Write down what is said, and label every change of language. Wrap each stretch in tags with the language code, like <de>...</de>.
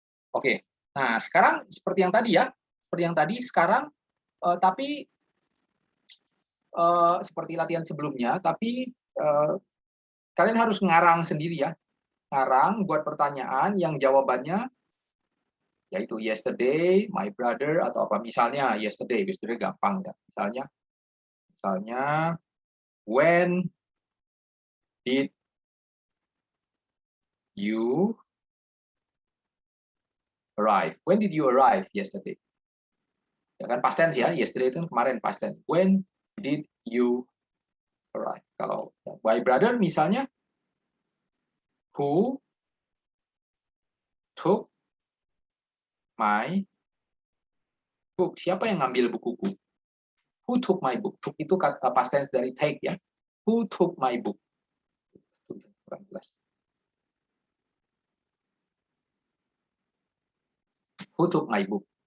<id>Oke, nah sekarang seperti yang tadi ya, seperti yang tadi sekarang, tapi seperti latihan sebelumnya, tapi kalian harus ngarang sendiri ya. ngarang buat pertanyaan yang jawabannya yaitu</id> <en>yesterday, my brother,</en> <id>atau apa. Misalnya yesterday gampang ya. Misalnya</id> <en>when did you arrive? When did you arrive yesterday?</en> <id>Ya kan</id> <en>past tense ya, yesterday</en> <id>itu kemarin</id> <en>past tense. When did you arrive?</en> <id>Kalau</id> <en>my brother</en> <id>misalnya,</id> <en>who took my book?</en> <id>Siapa yang ngambil bukuku?</id> <en>Who took my book?</en> <id>Took itu past tense dari take ya.</id> <en>Who took my book?</en> <id>Kurang jelas.</id> <en>Who took my book?</en>